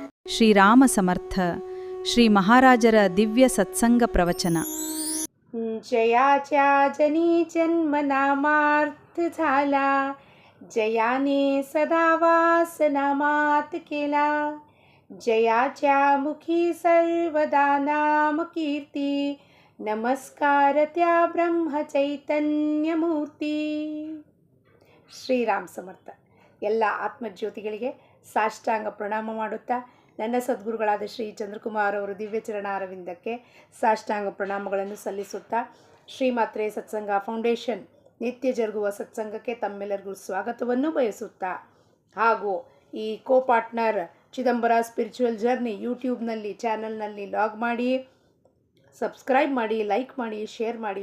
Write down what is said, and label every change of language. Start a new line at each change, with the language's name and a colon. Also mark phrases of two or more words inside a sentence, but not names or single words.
Kannada: ಶ್ರೀರಾಮ ಸಮರ್ಥ ಶ್ರೀ ಮಹಾರಾಜರ ದಿವ್ಯ ಸತ್ಸಂಗ प्रवचन.
Marathi: जयाच्या जनी जन्म नामार्थ झाला, जयाने सदा वास नामात केला. जयाच्या मुखी सर्वदा नाम कीर्ती, नमस्कार त्या ब्रह्म चैतन्य मूर्ती.
Kannada: ಶ್ರೀರಾಮ್ ಸಮರ್ಥ. ಎಲ್ಲ ಆತ್ಮಜ್ಯೋತಿಗಳಿಗೆ ಸಾಷ್ಟಾಂಗ ಪ್ರಣಾಮ ಮಾಡುತ್ತಾ ನನ್ನ ಸದ್ಗುರುಗಳಾದ ಶ್ರೀ ಚಂದ್ರಕುಮಾರ್ ಅವರು ದಿವ್ಯ ಚರಣಾರವಿಂದಕ್ಕೆ ಸಾಷ್ಟಾಂಗ ಪ್ರಣಾಮಗಳನ್ನು ಸಲ್ಲಿಸುತ್ತಾ ಶ್ರೀಮಾತ್ರೆ ಸತ್ಸಂಗ ಫೌಂಡೇಶನ್ ನಿತ್ಯ ಜರುಗುವ ಸತ್ಸಂಗಕ್ಕೆ ತಮ್ಮೆಲ್ಲರಿಗೂ ಸ್ವಾಗತವನ್ನು ಬಯಸುತ್ತಾ, ಹಾಗೂ ಈ ಪಾರ್ಟ್ನರ್ ಚಿದಂಬರ ಸ್ಪಿರಿಚುವಲ್ ಜರ್ನಿ ಯೂಟ್ಯೂಬ್ನಲ್ಲಿ ಚಾನಲ್ನಲ್ಲಿ ಲಾಗ್ ಮಾಡಿ, ಸಬ್ಸ್ಕ್ರೈಬ್ ಮಾಡಿ, ಲೈಕ್ ಮಾಡಿ, ಶೇರ್ ಮಾಡಿ.